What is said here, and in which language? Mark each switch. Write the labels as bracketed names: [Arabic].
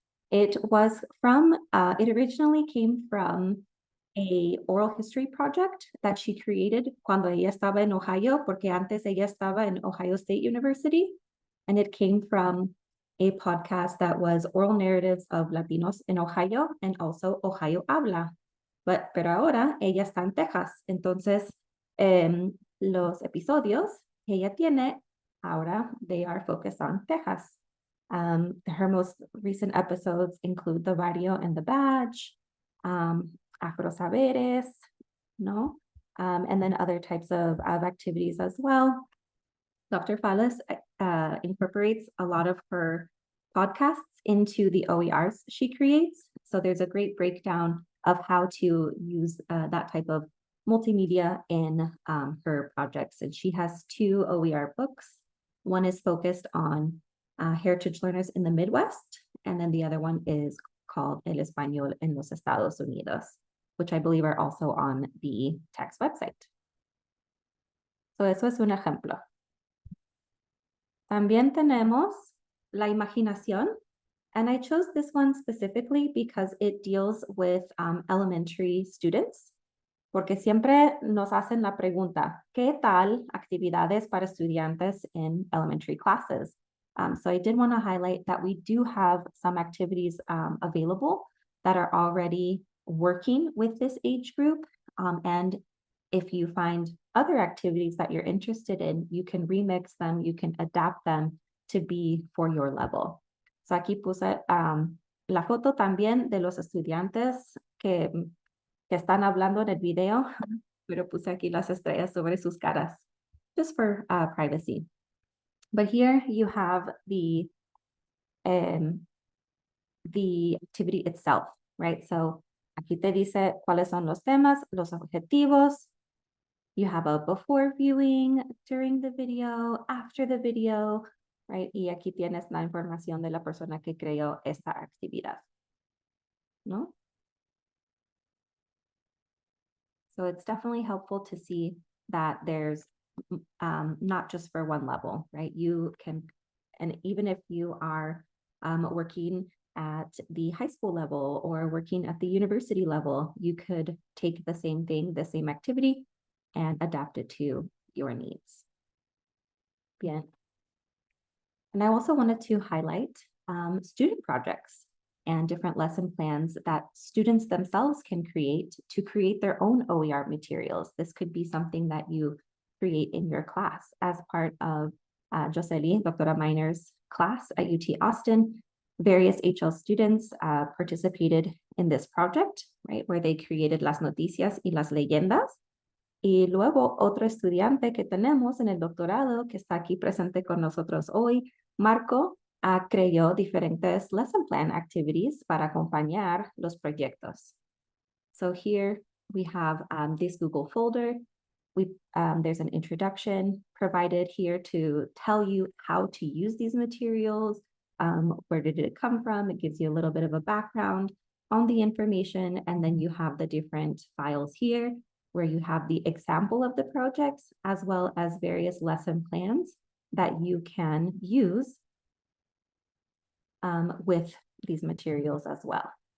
[English] It was from, it originally came from a oral history project that she created [Spanish] cuando ella estaba en [English] Ohio, porque antes ella estaba en Ohio State University. And it came from a podcast that was oral narratives of Latinos in Ohio and also Ohio Habla. [Spanish] Pero ahora ella está en Texas. Entonces, los episodios que ella tiene, ahora [English] they are focused on Texas. Her most recent episodes include the Barrio and the Badge, Afro Saberes, no? And then other types of activities as well. Dr. Faules incorporates a lot of her podcasts into the OERs she creates. So there's a great breakdown of how to use that type of multimedia in her projects. And she has 2 OER books. One is focused on heritage learners in the Midwest, and then the other one is called El Español en los Estados Unidos, which I believe are also on the TEX website. [Spanish] So eso es un ejemplo. También tenemos la imaginación, [English] and I chose this one specifically because it deals with elementary students, [Spanish] porque siempre nos hacen la pregunta, ¿qué tal actividades para estudiantes [English] in elementary classes? So I did want to highlight that we do have some activities available that are already working with this age group. And if you find other activities that you're interested in, you can remix them, you can adapt them to be for your level. [Spanish] So aquí puse la foto también de los estudiantes que están hablando en el video, pero puse aquí las estrellas sobre sus caras, [English] just for privacy. But here you have the activity itself, right? [Spanish] So aquí te dice cuáles son los temas, los objetivos. [English] You have a before viewing, during the video, after the video, right? [Spanish] Y aquí tienes la información de la persona que creó esta actividad, ¿no? [English] So it's definitely helpful to see that there's not just for one level, right? You can, and even if you are working at the high school level or working at the university level, you could take the same thing, the same activity, and adapt it to your needs. Bien. And I also wanted to highlight student projects and different lesson plans that students themselves can create to create their own OER materials. This could be something that you create in your class as part of Joseli, Doctora Miner's class at UT Austin. Various HL students participated in this project, right, where they created [Spanish] las noticias y las leyendas. Y luego otro estudiante que tenemos en el doctorado que está aquí presente con nosotros hoy, Marco, creó diferentes [English] lesson plan activities [Spanish] para acompañar los proyectos. [English] So here we have this Google folder. There's an introduction provided here to tell you how to use these materials. Where did it come from? It gives you a little bit of a background on the information, and then you have the different files here where you have the example of the projects as well as various lesson plans that you can use with these materials as well.